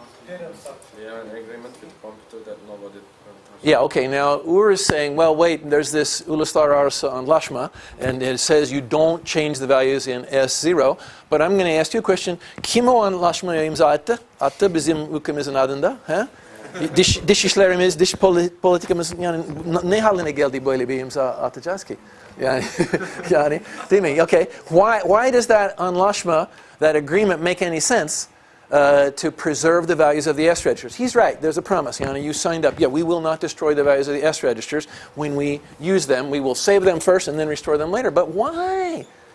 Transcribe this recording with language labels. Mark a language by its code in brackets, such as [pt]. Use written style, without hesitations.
[en] Yeah, an agreement with computer that nobody touches. Yeah, okay, now Ur is saying, well, wait, there's this [tr] Uluslar Arsa Anlaşma, [en] and it says you don't change the values in S0, but I'm going to ask you a question. [tr] Kim o anlaşmayı imza etti? Attı bizim ülkemizin adında. He? Dış işlerimiz, dış politikamız, yani ne haline geldi böyle bir imza atacağız ki? Yani, yani, değil mi? [en] Okay, why does that [tr] anlaşma, [en] that agreement make any sense? To preserve the values of the S registers. He's right. There's a promise. You signed up. Yeah, we will not destroy the values of the S registers when we use them. We will save them first and then restore them later. But why?